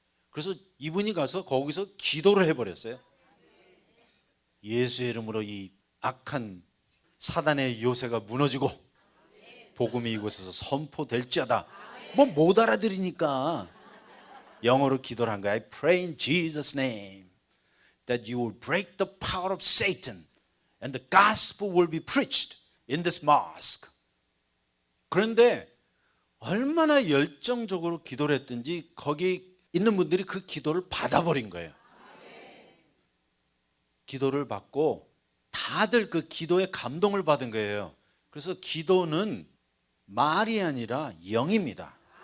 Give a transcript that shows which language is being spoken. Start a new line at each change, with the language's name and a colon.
Korean: 그래서 이분이 가서 거기서 기도를 해버렸어요. 예수의 이름으로 이 악한 사단의 요새가 무너지고 복음이 이곳에서 선포될지어다. 뭐 못 알아들으니까 영어로 기도를 한 거야.
English: I pray in Jesus' name that you will break the power of Satan and the gospel will be preached in this mosque.
Korean: 그런데 얼마나 열정적으로 기도를 했든지 거기 있는 분들이 그 기도를 받아버린 거예요. 기도를 받고 다들 그 기도에 감동을 받은 거예요. 그래서 기도는 말이 아니라 영입니다.